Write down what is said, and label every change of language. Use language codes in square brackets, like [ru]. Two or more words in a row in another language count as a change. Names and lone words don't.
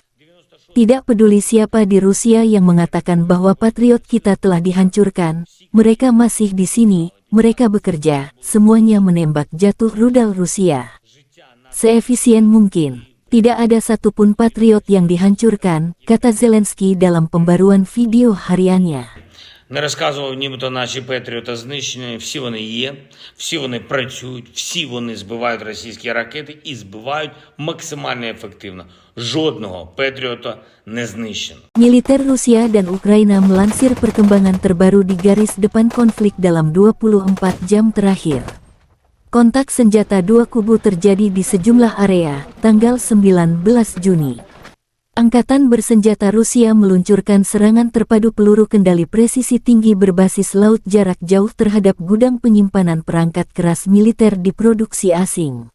[id] Tidak peduli siapa di Rusia yang mengatakan bahwa Patriot kita telah dihancurkan, mereka masih di sini, mereka bekerja, semuanya menembak jatuh rudal Rusia. Seefisien mungkin. Tidak ada satupun Patriot yang dihancurkan, kata Zelensky dalam pembaruan video hariannya. [uk] Не розказував, нібито наші Петріоти знищені, всі вони є, всі вони працюють, всі вони збивають російські ракети і збивають максимально ефективно. Жодного Петріота не знищено. [id] Militer Rusia dan Ukraina melansir perkembangan terbaru di garis depan konflik dalam 24 jam terakhir. Kontak senjata dua kubu terjadi di sejumlah area, tanggal 19 Juni. Angkatan bersenjata Rusia meluncurkan serangan terpadu peluru kendali presisi tinggi berbasis laut jarak jauh terhadap gudang penyimpanan perangkat keras militer diproduksi asing.